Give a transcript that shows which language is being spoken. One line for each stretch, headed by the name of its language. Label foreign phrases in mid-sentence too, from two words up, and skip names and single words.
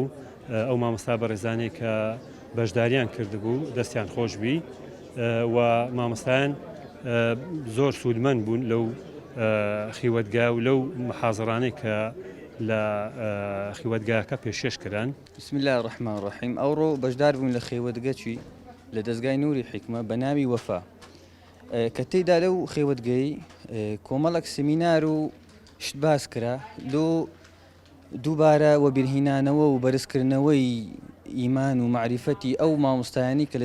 Central Kurdish: ئەو مامۆستا بەڕێزانەی کە بەشداریان کردبوو دەستیان خۆش بی و مامۆستایان زۆر سوودمەند بوون لەو خیوەتگا و لەو محازڕانەی کە لە خیوەتگاکە پێشێش کران.
Arabic: بسم الله الرحمن الرحیم.
Central Kurdish: ئەوڕۆ بەشدار بوون لە خێوەتگەچی لە دەستگای نووری حیکمە بە ناوی وەفا کە تێیدا لەو خێوەتگەی کۆمەڵک سمینار و شت باس کرا لۆ دووبارە وەبیرهێنانەوە و بەرزکردنەوەی ئیمان و معریفەتی ئەو مامۆستایانی کە لە